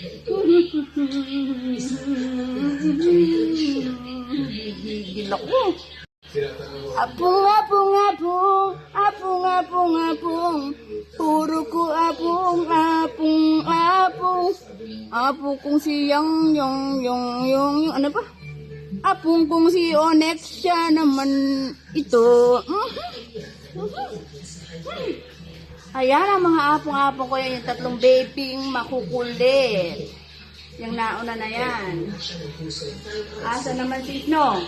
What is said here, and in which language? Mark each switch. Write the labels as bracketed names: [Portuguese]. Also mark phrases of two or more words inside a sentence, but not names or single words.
[Filipino] Gigil ako. Apong, apong, apong. Apong, apong, apong. Puro ko apong, apong, apong. Apong kong siyang, yung, ano ba? Apong kong si Onyx, siya naman ito. Ayan ang mga apong-apong ko yan, yung tatlong babying makukulit. Yung nauna na yan. Asa naman si Snow?